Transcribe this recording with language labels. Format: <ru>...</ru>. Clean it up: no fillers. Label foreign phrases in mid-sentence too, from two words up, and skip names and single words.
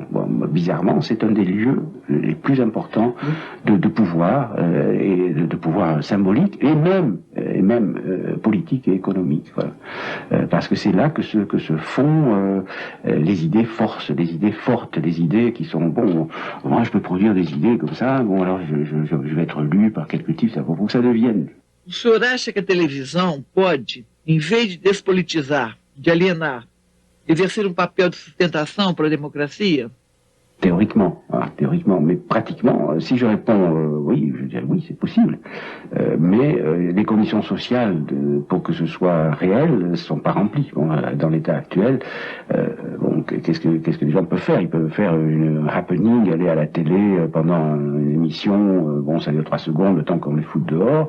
<fr>Bon, bizarrement, c'est un des lieux les plus importants de pouvoir, et de pouvoir symbolique et même politique et économique. Voilà. Parce que c'est là que se font les idées fortes, les idées qui sont, bon, moi je peux produire des idées comme ça, bon, alors je vais être lu par quelques types, ça faut que ça devienne.</fr> <pt>O senhor acha que a televisão pode, em vez de despolitizar, de alienar, exercer papel de sustentação para a democracia?</pt> <fr>Théoriquement, mais pratiquement, si je réponds oui, je dirais oui, c'est possible. Mais les conditions sociales pour que ce soit réel ne sont pas remplies. Bon, dans l'état actuel, qu'est-ce que les gens peuvent faire? Ils peuvent faire un happening, aller à la télé pendant une émission, bon, ça dure 3 secondes, le temps qu'on les fout dehors.</fr>